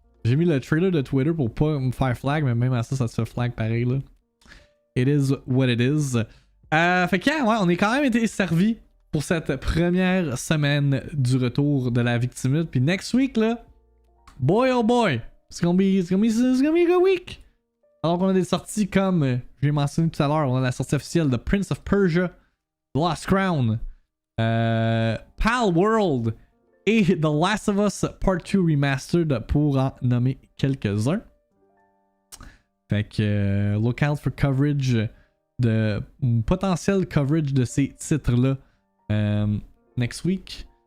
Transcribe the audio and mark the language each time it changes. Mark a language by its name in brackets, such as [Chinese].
[French] J'ai mis le trailer de Twitter pour pas me faire flag, mais même à ça se fait flag pareil, là. It is what it is. Fait que, ouais, on est quand même été servi pour cette première semaine du retour de la VIICTIIMINUTE. [English] Puis next week, là, boy oh boy, it's gonna be a good week. [French] Alors qu'on a des sorties comme j'ai mentionné tout à l'heure, on a la sortie officielle de Prince of Persia, The Lost Crown, Pal World et The Last of Us Part 2 Remastered pour en nommer quelques-uns. Fait que look out for coverage de potentiel coverage de ces titres-là next week.